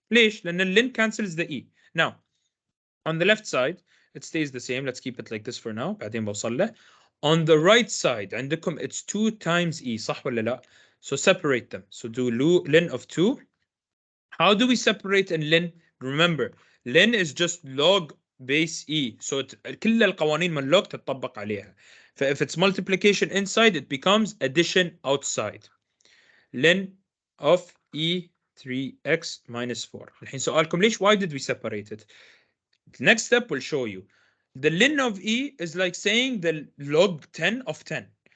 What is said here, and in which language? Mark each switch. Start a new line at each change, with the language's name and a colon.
Arabic: ليش؟ لأن
English: ln cancels the E. Now, on the left side, it stays the same. Let's keep it like this for now.
Arabic: بعدين بوصل له.
English: On the right side,
Arabic: عندكم
English: it's 2 times E.
Arabic: صح ولا لا?
English: So separate them. So do ln of 2. How do we separate in ln? Remember, ln is just log base E. So
Arabic: كل القوانين من log تطبق عليها.
English: If it's multiplication inside, it becomes addition outside. ln of E 3x minus 4.
Arabic: الحين سؤالكم ليش?
English: Why did we separate it? The next step will show you. The ln of E is like saying the log 10 of 10.